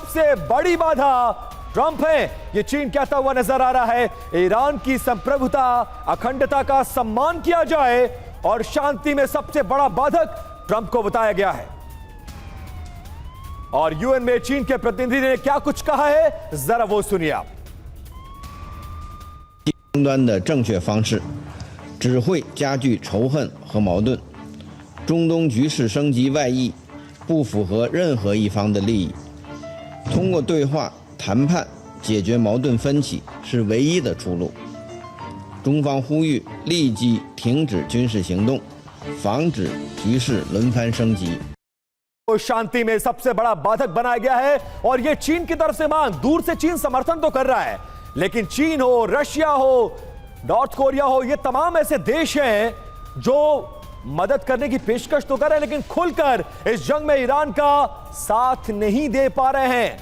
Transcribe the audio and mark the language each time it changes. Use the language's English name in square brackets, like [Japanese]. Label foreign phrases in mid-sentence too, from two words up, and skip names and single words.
[Hindi] शांति में सबसे बड़ी बाधा ट्रंप है, ये चीन कहता हुआ नजर आ रहा है ईरान की संप्रभुता अखंडता का सम्मान किया जाए और शांति में सबसे बड़ा बाधक ट्रंप को बताया गया है। और यूएन में चीन के प्रतिनिधि ने क्या कुछ कहा है, जरा वो सुनिए आप। [Chinese] 争端的正确方式，只会加剧仇恨和矛盾。中东局势升级外溢，不符合任何一方的利益。通过对话谈判解决矛盾分歧是唯一的出路。中方呼吁立即停止军事行动，防止局势轮番升级。 [Hindi] शांति में सबसे बड़ा बाधक बनाया गया है और यह चीन की तरफ से मांग। दूर से चीन समर्थन तो कर रहा है, लेकिन चीन हो, रशिया हो, नॉर्थ कोरिया हो, ये तमाम ऐसे देश हैं जो मदद करने की पेशकश तो कर रहे हैं, लेकिन खुलकर इस जंग में ईरान का साथ नहीं दे पा रहे हैं।